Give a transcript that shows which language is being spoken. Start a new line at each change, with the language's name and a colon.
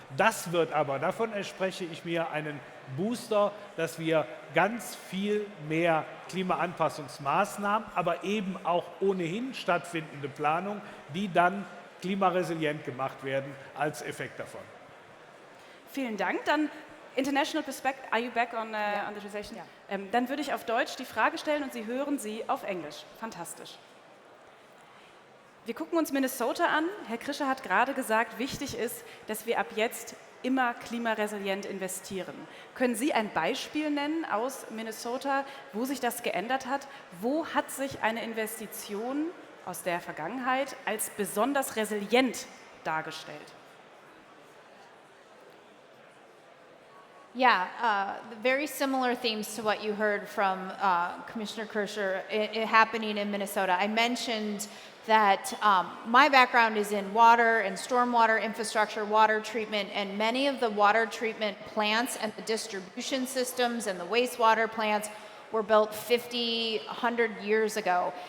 German: Das wird aber, davon verspreche ich mir einen Booster, dass wir ganz viel mehr Klimaanpassungsmaßnahmen, aber eben auch ohnehin stattfindende Planung, die dann klimaresilient gemacht werden, als Effekt davon. Vielen Dank.
English: Dann International Perspective, are you back on the translation?
German: Ja. Dann würde ich auf Deutsch die Frage stellen und Sie hören sie auf Englisch. Fantastisch. Wir gucken uns Minnesota an. Herr Krischer hat gerade gesagt, wichtig ist, dass wir ab jetzt immer klimaresilient investieren. Können Sie ein Beispiel nennen aus Minnesota, wo sich das geändert hat? Wo hat sich eine Investition aus der Vergangenheit als besonders resilient dargestellt?
English: Yeah, very similar themes to what you heard from Commissioner Kirscher happening in Minnesota. I mentioned that my background is in water and stormwater infrastructure, water treatment, and many of the water treatment plants and the distribution systems and the wastewater plants were built 50, 100 years ago.